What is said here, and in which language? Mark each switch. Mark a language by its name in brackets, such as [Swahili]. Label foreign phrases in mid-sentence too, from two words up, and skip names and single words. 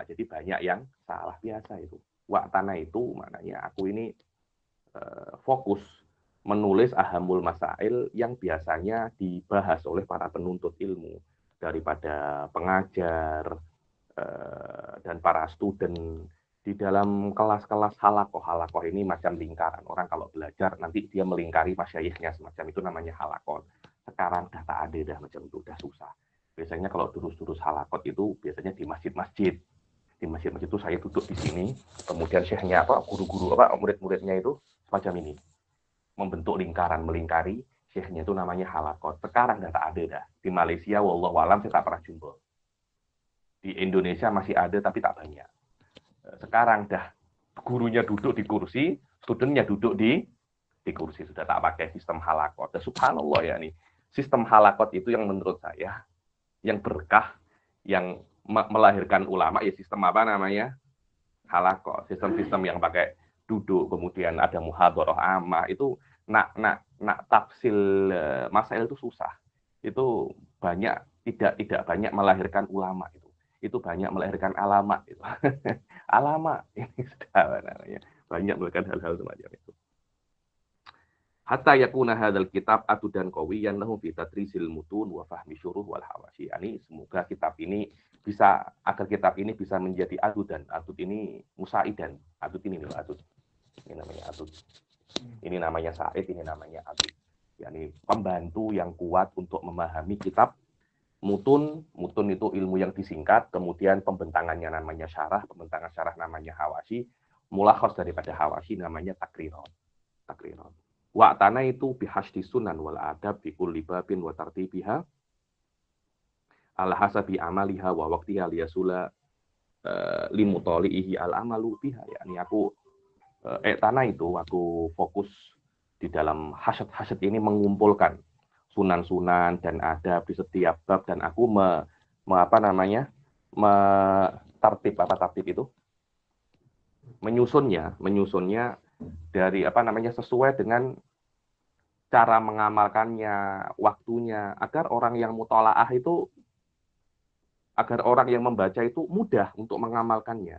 [Indonesian] Jadi banyak yang salah biasa itu. Tanah itu maknanya aku ini fokus menulis [Arabic] أهم المسائل [Indonesian] yang biasanya dibahas oleh para penuntut ilmu daripada pengajar dan para student di dalam kelas-kelas halakoh ini macam lingkaran. Orang kalau belajar nanti dia melingkari masyayikhnya semacam itu namanya halakot. [Malay] Sekarang dah tak ada dah macam itu, dah susah. Biasanya kalau durus-durus halakot itu biasanya di masjid-masjid. Di masjid-masjid itu saya duduk di sini, kemudian syekhnya guru-guru murid-muridnya itu semacam ini. Membentuk lingkaran, melingkari, syekhnya itu namanya halakot. Sekarang dah tak ada dah. Di Malaysia [Arabic] والله أعلم [Malay] saya tak pernah jumpa. Di Indonesia masih ada tapi tak banyak. Sekarang dah gurunya duduk di kursi, studentnya duduk di kursi, sudah tak pakai sistem halakot. [Indonesian] Dan subhanallah ya nih, sistem halakot itu yang menurut saya yang berkah, yang melahirkan ulama ya sistem halakot, sistem-sistem yang pakai duduk, kemudian ada [Arabic] محاضرة عامة [Indonesian] itu nak [Arabic] تفصيل مسائل [Indonesian] itu susah. Itu tidak banyak melahirkan ulama itu banyak melahirkan alamat itu. Alamat ini sudah banyak melahirkan hal-hal semacam itu. [Arabic] حتى يكون هذا الكتاب عضدا قويا له في تدريس المتون وفهم الشروح والحواشي. [Indonesian] Ini semoga kitab ini bisa menjadi adudan. Adud ini musaidan. Adud ini loh, adud. Ini namanya adud. Ini namanya said, ini namanya adud. Yani pembantu yang kuat untuk memahami kitab mutun itu ilmu yang disingkat, kemudian pembentangannya namanya syarah, pembentangan syarah namanya hawashi, mulakhas daripada hawashi namanya takriron. [Arabic] واعتنيت بحشد السنن والآداب بكل باب وترتيبها على حسب عملها ووقتها ليسهل لمطالعه العمل بها. [Indonesian] Yani aku aku fokus di dalam hasyad ini mengumpulkan sunan-sunan dan adab di setiap bab, dan aku tartib itu menyusunnya dari sesuai dengan cara mengamalkannya, waktunya, agar orang yang mutolaah itu, agar orang yang membaca itu mudah untuk mengamalkannya.